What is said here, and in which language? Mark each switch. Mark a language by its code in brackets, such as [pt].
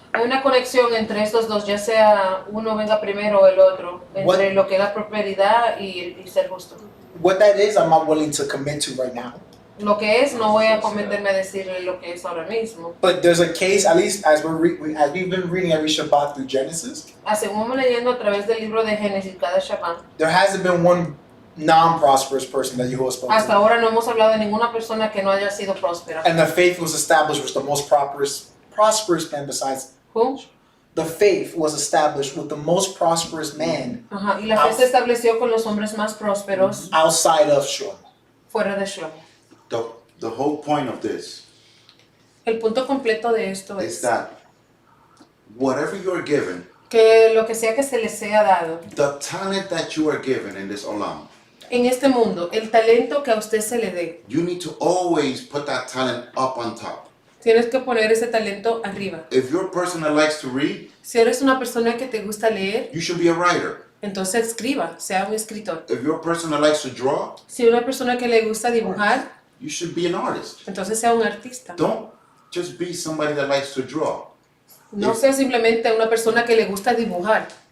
[es] Hay una conexión entre estos dos, ya sea uno venga primero o el otro, entre lo que es la prosperidad y ser justo. [en] What that is, I'm not willing to commit to right now. [es] Lo que es, no voy a cometerme a decirle lo que es ahora mismo. [en] But there's a case, at least as as we've been reading every Shabbat through Genesis, [es] Así como leyendo a través del libro de Génesis cada Shabbat, [en] there hasn't been one non-prosperous person that Yahuwah spoke [es] hasta [en] to. [es] ahora no hemos hablado de ninguna persona que no haya sido próspera. [en] And the faith was established with the most prosperous man besides. [es] ¿Cómo? [en] The faith was established with the most prosperous man [es] Ajá, y la fe se estableció con los hombres más prósperos [en] outside of Shlomo. [es] fuera de Shlomo. [en] The whole point of this [es] El punto completo de esto [en] is [es] es [en] that whatever you're given, [es] que lo que sea que se les sea dado [en] the talent that you are given in this olam, [es] en este mundo, el talento que a usted se le dé, [en] you need to always put that talent up on top. [es] tienes que poner ese talento arriba. [en] If you're a person that likes to read, [es] Si eres una persona que te gusta leer, [en] you should be a writer. [es] entonces escriba, sea un escritor. [en] If you're a person that likes to draw, [es] Si eres una persona que le gusta dibujar, [en] you should be an artist. [es] entonces sea un artista. [en] Don't just be somebody that likes to draw. [es] No sea simplemente una persona que le gusta dibujar.